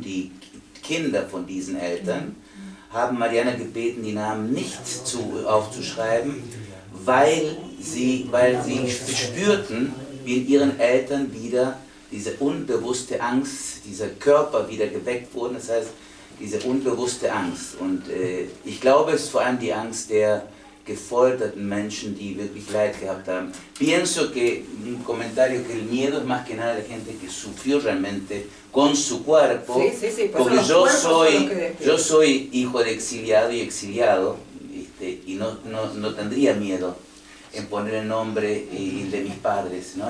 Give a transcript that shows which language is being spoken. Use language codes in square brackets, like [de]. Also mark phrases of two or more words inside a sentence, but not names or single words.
[de] Die Kinder von diesen Eltern haben Mariana gebeten, die Namen nicht aufzuschreiben, weil sie spürten, wie in ihren Eltern wieder diese unbewusste Angst, dieser Körper wieder geweckt wurde, das heißt, diese unbewusste Angst. Und ich glaube, es ist vor allem die Angst der gefolterten Menschen, die wirklich Leid gehabt haben. [es] Pienso que un comentario que el miedo es más que nada de gente que sufrió realmente con su cuerpo, porque yo soy hijo de exiliado y exiliado, y no tendría miedo en poner el nombre de mis padres, ¿no?